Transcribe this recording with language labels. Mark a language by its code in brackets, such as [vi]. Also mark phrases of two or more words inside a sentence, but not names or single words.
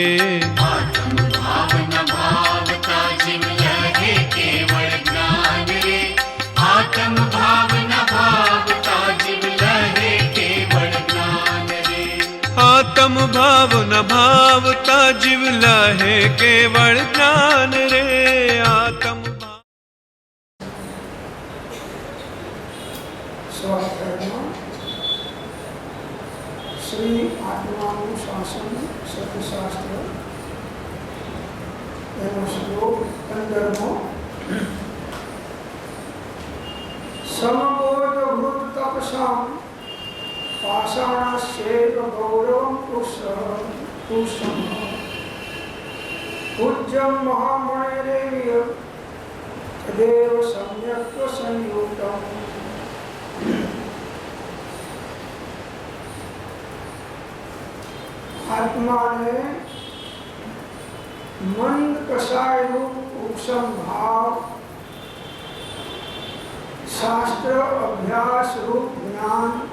[gu] આત્મ ભાવ ન ભાવતા જીવ લહે કેવળ જ્ઞાન રે। આત્મ ભાવ ન ભાવતા જીવ લહે કેવળ જ્ઞાન રે। આત્મ ભાવ ન ભાવતા જીવ લહે કેવળ જ્ઞાન રે। आत्म [sa] श्री आत्मानुशासन सत्यशास्त्र श्लोक 15 समबोध वृत तपसाम पाषाणस्यैव गौरवं पुष्पं पूज्यं महामणिरेव तदेव सम्यक् संयुक्तम्। [gu] આત્મા ને મંદ કષાય રૂપ ઉપશમ ભાવ શાસ્ત્ર અભ્યાસ રૂપ જ્ઞાન